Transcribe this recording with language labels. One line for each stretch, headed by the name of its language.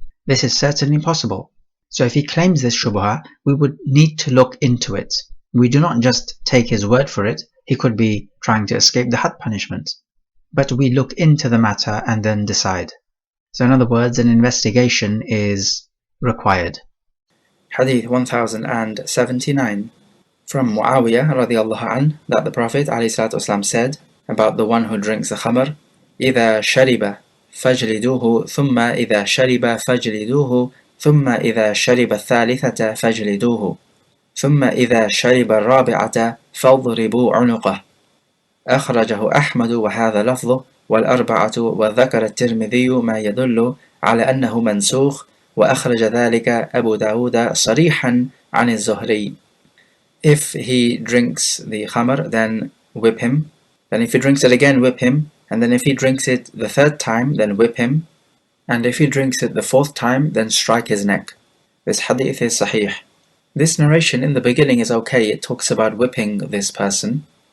English: This is certainly possible. So if he claims this shubha, we would need to look into it. We do not just take his word for it. He could be trying to escape the had punishment. But we look into the matter and then decide. So in other words, an investigation is required. Hadith 1079 from Muawiyah radiallahu anh, that the Prophet ﷺ said about the one who drinks the khamr,
Arabic: إِذَا شَرِبَ فَاجْلِدُوهُ ثُمَّ إِذَا شَرِبَ فَاجْلِدُوهُ ثُمَّ إِذَا شَرِبَ الثَّالِثَةَ فَاجْلِدُوهُ ثُمَّ إِذَا شَرِبَ الرَّابِعَةَ فَاضْرِبُوا عُنُقَهُ. أخرجه أحمد وهذا لفظه والأربعة، وذكر الترمذي ما يدل على أنه منسوخ، وأخرج ذلك أبو داود صريحا عن الزهري.
English: If he drinks the khamr, then whip him. Then if he drinks it again, whip him. And then if he drinks it the third time, then whip him. And if he drinks it the fourth time, then strike his neck. This hadith is sahih. This narration in the beginning is okay. It talks about whipping this person.